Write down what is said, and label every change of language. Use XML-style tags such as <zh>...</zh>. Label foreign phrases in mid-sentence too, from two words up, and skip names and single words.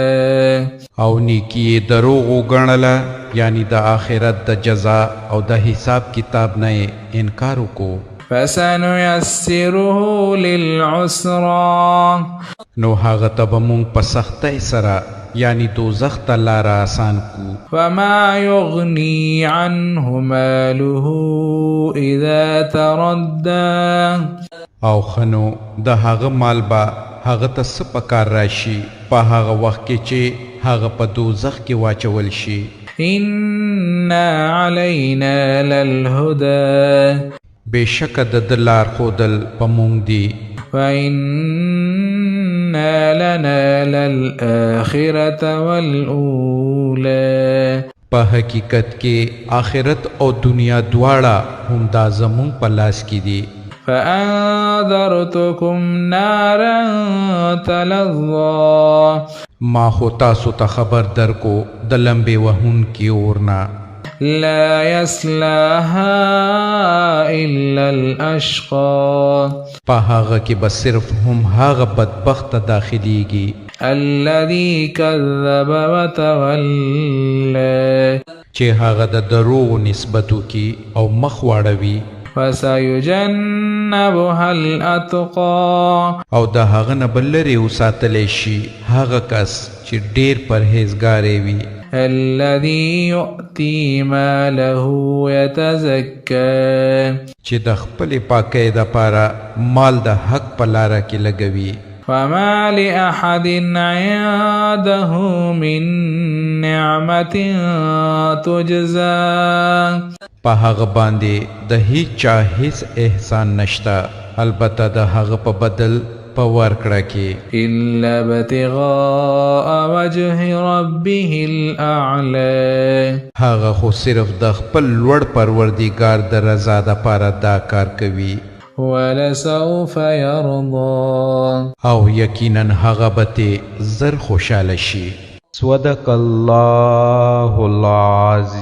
<ps>او نیکی دروغ وګڼله، یعنی د آخرت د جزا او د حساب کتاب نه انکار وکړو.</ps> <ar>فسنيسره للعسرى،</ar> <ps>نو هغه ته به مونږ په سختۍ سره یعنی دوزخ ته لاره آسان کو.</ps> <ar>فما يغني عنه ماله اذا تردى،</ar> <ps>او خنو د هغه مال به هغه ته څه پکار راشي په هغه وخت کې چې هغه په دوزخ کې واچول شي.</ps> <ar>ان علينا للهدى،</ar> <ps>بېشکه د ده لار ښودل په مونږ دي.</ps> <ar>وإن لنا للآخرة والأولى،</ar> <ps>په حقیقت کې آخرت او دنیا دواړه هم دا زمونږ په لاس کې دي.</ps> <ar>فأنذرتكم نارا تلظى،</ar> <ps>ما خو تاسو ته خبر درکو د لمبې وهونکي اورنا.</ps> <ar>لا يصلاها إلا الأشقى،</ar> <ps>په هغه کې به صرف هم هغه بدبخت داخليږي.</ps> <ar>الذي كذب وتولى،</ar> <ps>چې هغه د دروغ نسبتو کی او مخ واړوي.</ps> <ar>وسيجنبها الأتقى،</ar> <ps>او د هغه نه بل لرې وساتلی شي هغه کس چې ډیر پرهیزګاری وي.</ps> <ar>الذي يؤتي ماله يتزكى،</ar> <ps>چې د خپلې پاکۍ دپاره مال د حق په لاره کې لګوي.</ps> <ar>وما لأحد عنده من نعمة تجزى،</ar> <ps>په هغه باندې د هیچ چا هیڅ احسان نشته، البته د هغه په بدل په ورکړه کې.</ps> <ar>إلا ابتغاء وجه ربه الأعلى،</ar> <ps>هغه خو صرف د خپل لوړ پروردګار د رضا دپاره دا کار کوي.</ps> <ar>ولسوف يرضى،</ar> <ps>او یقینا هغه به ترې زر خوشحاله شي.</ps> <ar>صدق الله العظیم.</ar>